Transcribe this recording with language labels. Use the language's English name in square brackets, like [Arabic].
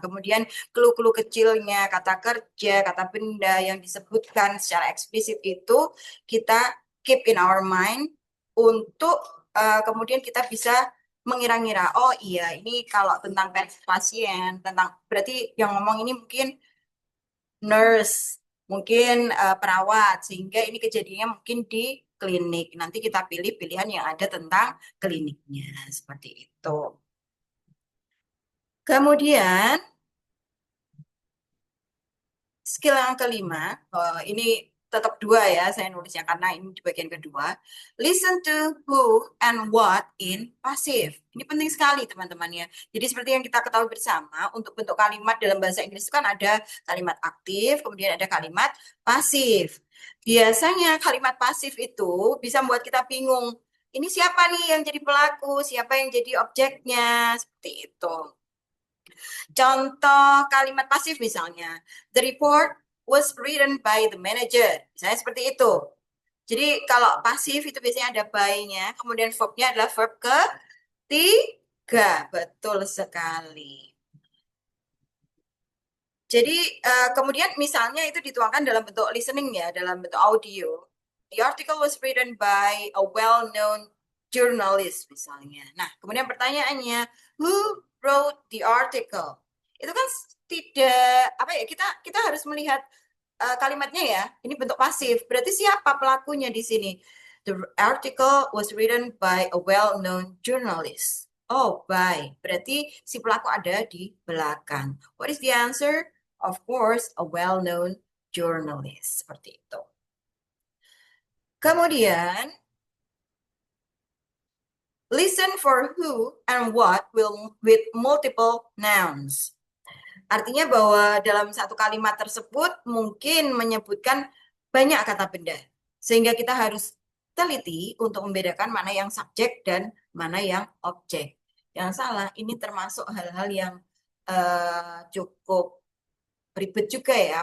[Indonesian] Kemudian clue-clue kecilnya, kata kerja, kata benda yang disebutkan secara eksplisit itu kita [English] keep in our mind [Indonesian] untuk kemudian kita bisa mengira-ngira, oh iya ini kalau tentang pasien, tentang berarti yang ngomong ini mungkin nurse, mungkin perawat, sehingga ini kejadiannya mungkin di klinik. Nanti kita pilih pilihan yang ada tentang kliniknya, seperti itu. Kemudian, skill yang kelima, ini tetap 2 ya, saya nulisnya karena ini di bagian kedua. [English] Listen to who and what in passive. [Indonesian] Ini penting sekali teman-teman ya. Jadi seperti yang kita ketahui bersama, untuk bentuk kalimat dalam bahasa Inggris itu kan ada kalimat aktif, kemudian ada kalimat pasif. Biasanya kalimat pasif itu bisa membuat kita bingung. Ini siapa nih yang jadi pelaku, siapa yang jadi objeknya, seperti itu. Contoh kalimat pasif misalnya, [English] the report was written by the manager. [Indonesian] Misalnya seperti itu. Jadi kalau pasif itu biasanya ada by-nya, kemudian verb-nya adalah verb ketiga. Betul sekali. Jadi kemudian misalnya itu dituangkan dalam bentuk listening ya, dalam bentuk audio. [English] The article was written by a well-known journalist [Indonesian] misalnya. Nah, kemudian pertanyaannya, [English] who wrote the article? [Indonesian] Itu kan tidak apa ya, kita harus melihat kalimatnya ya. Ini bentuk pasif. Berarti siapa pelakunya di sini? [English] The article was written by a well-known journalist. Oh, by. [Indonesian] Berarti si pelaku ada di belakang. [English] What is the answer? Of course, a well-known journalist. [Indonesian] Seperti itu. Kemudian, [English] listen for who and what will with multiple nouns. [Indonesian] Artinya bahwa dalam satu kalimat tersebut mungkin menyebutkan banyak kata benda. Sehingga kita harus teliti untuk membedakan mana yang subjek dan mana yang objek. Jangan salah, ini termasuk hal-hal yang cukup ribet juga ya.